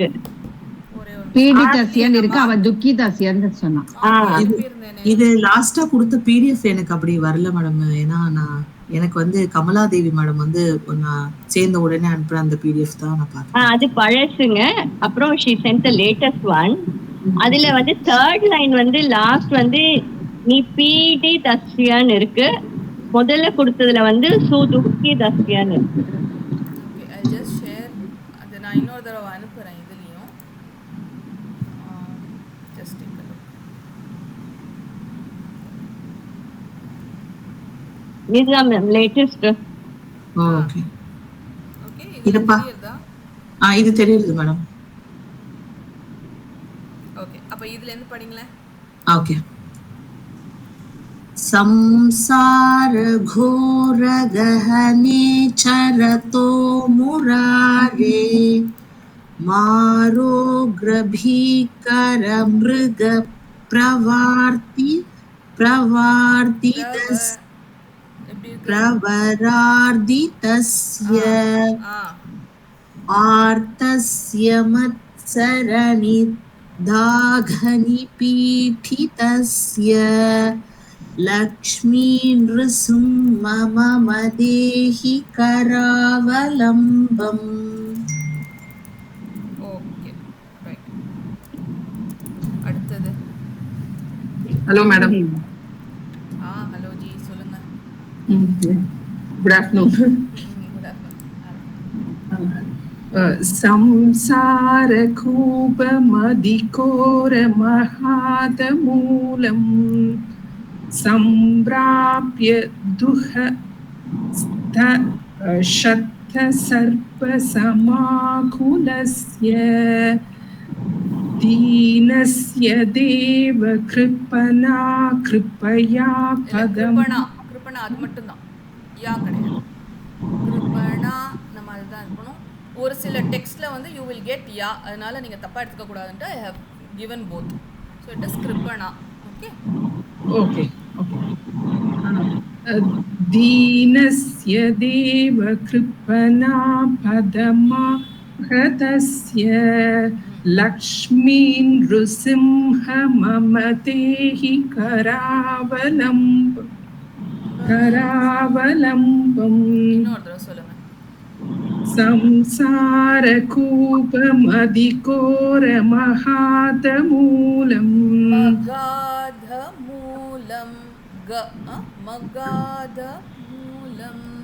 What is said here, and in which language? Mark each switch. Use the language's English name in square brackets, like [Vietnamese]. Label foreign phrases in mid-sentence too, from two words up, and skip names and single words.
[Tamil] பீடிதஸ்யன்னு இருக்கு. அவ துக்கிதஸ்யன்னு சொன்னா. இது லாஸ்டா கொடுத்த பிடிஎஃப் எனக்கு அப்படி வரல மேடம். ஏன்னா நான் எனக்கு வந்து கமலாதேவி மேடம் வந்து நான் சேர்ந்த உடனே அனுப்புற அந்த பிடிஎஃப் தான் நான் பார்த்தேன். அது பழசுங்க. அப்புறம் [English] she sent the latest one. [Tamil] அதுல வந்து [English] third line [Tamil] வந்து லாஸ்ட் வந்து நீ பீடி தஸ்யான்னு இருக்கு. முதல்ல கொடுத்ததுல வந்து சுதுக்கி தஸ்யான்னு இருக்கு. [English] Okay, I just share. [Tamil] அது நான் இன்னொரு தடவை அனுப்புறேன் இதுலயும். [English] just take a look. [Tamil] இதுதான் மேம் லேட்டஸ்ட். ஓகே ஓகே, இது தெரியுதா? இது தெரியுது மேடம். ஓகே, அப்ப இதுல இருந்து படிங்களே. ஓகே. [Sanskrit] संसार घोर गहने चरतो मुरारे मारोग्रभीकर मृग प्रवरार्दितस्य आर्तस्य मत्सरणि दाघनि पीठितस्य लक्ष्मी नृसिंह देहि करावलम्बम्. [English] Okay, right. [Tamil] அடுத்தது. [English] Hello madam. [Tamil] ஹலோ ஜி, சொல்லுங்க. [English] Good afternoon. Good afternoon. [Sanskrit] संसार कूप मदिकोर महाद मूलम संप्राप्य दुह शत सर्प समाकुलस्य दीनस्य देव कृपणा कृपया पदम [Tamil] கிருபணா அது மட்டும்தான், யா கிடையாது. கிருபணா நம்ம அதுதான் இருக்கணும். ஒரு சில டெக்ஸ்ட்ல வந்து [English] you will get [Tamil] யா, அதனால நீங்க தப்பா எடுத்துக்க கூடாதுன்ட்டு [English] I have given both. So it is கிருபணா. ஓகே okay okay [Sanskrit] दीनस्य देव कृपणा पदमा हृतस्य लक्ष्मीं नृसिंह मम देहि करावलम्बम् [Tamil] இன்னொரு தடவை சொல்லுங்க. [Sanskrit] संसारकूपमधिकोरमहातमूलम् महातमूलम् महातमूलम्